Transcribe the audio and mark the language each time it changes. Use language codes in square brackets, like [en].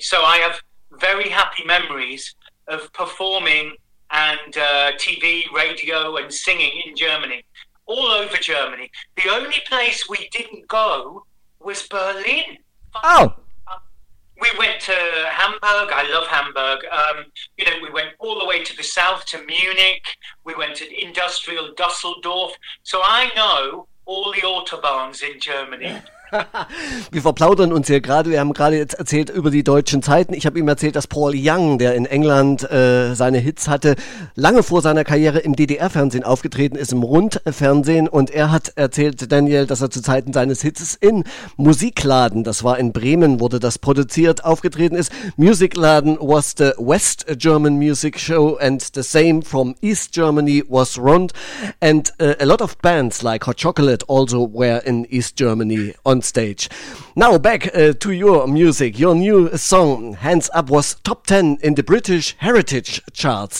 [en] So I have very happy memories of performing and TV, radio and singing in Germany, all over Germany. The only place we didn't go was Berlin. Oh. We went to Hamburg. I love Hamburg. You know, we went all the way to the south to Munich. We went to industrial Düsseldorf. So I know all the autobahns in Germany. [de] Wir verplaudern uns hier gerade. Wir haben gerade jetzt erzählt über die deutschen Zeiten. Ich habe ihm erzählt, dass Paul Young, der in England seine Hits hatte, lange vor seiner Karriere im DDR-Fernsehen aufgetreten ist, im Rundfernsehen. Und er hat erzählt, Daniel, dass er zu Zeiten seines Hits in Musikladen, das war in Bremen, wurde das produziert, aufgetreten ist. [en] Musikladen was the West German music show and the same from East Germany was Rund. And a lot of bands like Hot Chocolate also were in East Germany on stage. Now back to your music. Your new song, Hands Up, was top 10 in the British Heritage Charts.